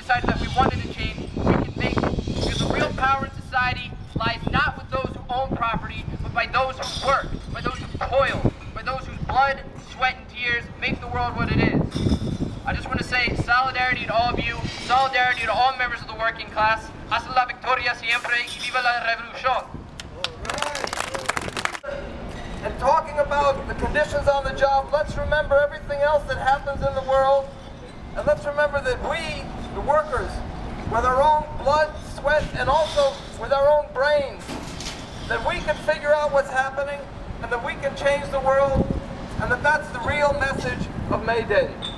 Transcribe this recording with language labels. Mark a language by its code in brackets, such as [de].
[en] decided that we wanted to change, we can make it. Because the real power in society lies not with those who own property, but by those who work, by those who toil, by those whose blood, sweat, and tears make the world what it is. I just want to say solidarity to all of you, solidarity to all members of the working class. [es] Hasta la victoria siempre y viva la revolución. [en] And talking about the conditions on the job, let's remember everything else that happens in the world. And let's remember that we, the workers, with our own blood, sweat, and also with our own brains, that we can figure out what's happening and that we can change the world, and that that's the real message of May Day.